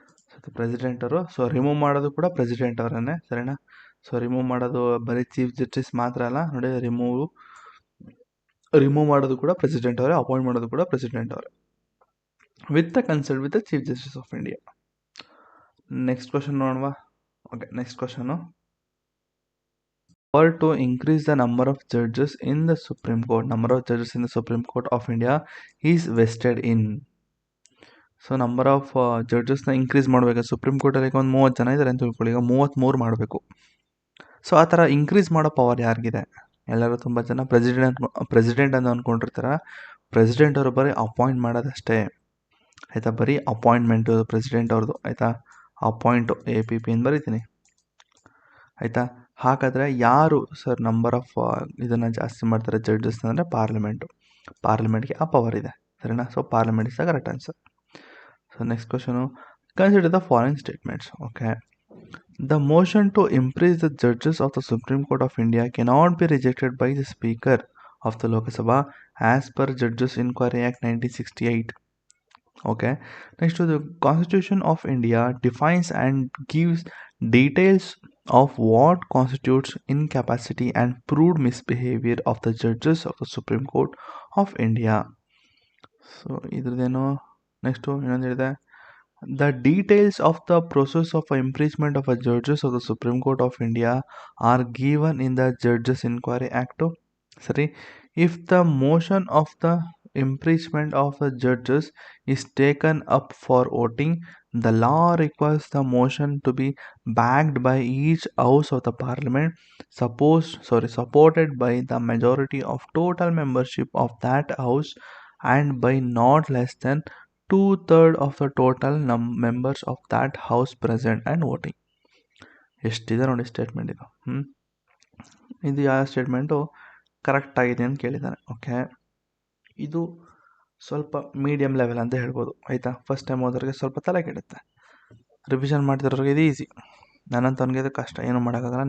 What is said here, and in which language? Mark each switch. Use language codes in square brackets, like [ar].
[kn] So president ಅವರು, so remove ಮಾಡೋದು ಕೂಡ ಪ್ರೆಸಿಡೆಂಟ್ ಅವರನ್ನೇ, ಸರಿನಾ. ಸೊ ರಿಮೂವ್ ಮಾಡೋದು ಬರೀ ಚೀಫ್ ಜಸ್ಟಿಸ್ ಮಾತ್ರ ಅಲ್ಲ ನೋಡಿ, ರಿಮೂವ್ ಮಾಡೋದು ಕೂಡ ಪ್ರೆಸಿಡೆಂಟ್ ಅವರೇ, ಅಪಾಯಿಂಟ್ ಮಾಡೋದು ಕೂಡ ಪ್ರೆಸಿಡೆಂಟ್ ಅವರೇ, [en] With the consult with the chief justice of India. [kn] Next question ನೋಡುವ. [en] Okay, next question, power to increase the number of judges in the Supreme Court. Number of judges in the Supreme Court of India is vested in. [kn] So number of ಜಡ್ಜಸ್ನ increase ಮಾಡಬೇಕು. Supreme ಕೋರ್ಟಲ್ಲಿ ಈಗ ಒಂದು 30 ಜನ ಇದ್ದಾರೆ ಅಂತ ತಿಳ್ಕೊಳ್ಳಿ, ಈಗ 33 ಮಾಡಬೇಕು. ಸೊ ಆ ಥರ ಇಂಕ್ರೀಸ್ ಮಾಡೋ ಪವರ್ ಯಾರಿಗಿದೆ? ಎಲ್ಲರೂ ತುಂಬ ಜನ ಪ್ರೆಸಿಡೆಂಟ್ ಅಂತ ಅಂದ್ಕೊಂಡಿರ್ತಾರೆ. ಪ್ರೆಸಿಡೆಂಟ್ ಅವರು ಬರೀ ಅಪಾಯಿಂಟ್ ಮಾಡೋದಷ್ಟೇ ಆಯಿತಾ, ಬರೀ ಅಪಾಯಿಂಟ್ಮೆಂಟು ಪ್ರೆಸಿಡೆಂಟ್ ಅವ್ರದ್ದು ಆಯಿತಾ. ಅಪಾಯಿಂಟು APP ಅಂತ ಬರೀತೀನಿ ಆಯಿತಾ. ಹಾಗಾದರೆ ಯಾರು ಸರ್ ನಂಬರ್ ಆಫ್ ಇದನ್ನು ಜಾಸ್ತಿ ಮಾಡ್ತಾರೆ ಜಡ್ಜಸ್ ಅಂದರೆ ಪಾರ್ಲಿಮೆಂಟ್ಗೆ ಆ ಪವರ್ ಇದೆ, ಸರಿನಾ. [en] So parliament is the correct answer. So next question, consider the following statements. Okay, the motion to impeach the judges of the supreme court of India cannot be rejected by the speaker of the Lok Sabha as per judges inquiry act 1968. Okay, next to the Constitution of India defines and gives details of what constitutes incapacity and proved misbehavior of the judges of the Supreme Court of India. [kn] So idradenno next innondu ಇದೆ, [en] the details of the process of impeachment of a judges of the Supreme Court of India are given in the Judges Inquiry Act. Sorry, if the motion of the impeachment of the judges is taken up for voting, the law requires the motion to be backed by each house of the parliament, supported by the majority of total membership of that house and by not less than 2/3 of the total members of that house present and voting. [kn] ಎಷ್ಟಿದೆ ನೋಡಿ statement ಇದು. ಇದು ಯಾವ statement correct ಆಗಿದೆ ಅಂತ ಕೇಳಿದ್ದಾನೆ. Okay, ಇದು ಸ್ವಲ್ಪ medium level ಅಂತ ಹೇಳ್ಬೋದು ಆಯಿತಾ. ಫಸ್ಟ್ ಟೈಮ್ ಓದೋರಿಗೆ ಸ್ವಲ್ಪ ತಲೆ ಕೆಡುತ್ತೆ, ರಿವಿಷನ್ ಮಾಡ್ತಿರೋರಿಗೆ ಇದು ಈಸಿ, ನನ್ನಂತವ್ನಿಗೆ ಇದು ಕಷ್ಟ, ಏನೂ ಮಾಡೋಕ್ಕಾಗಲ್ಲ.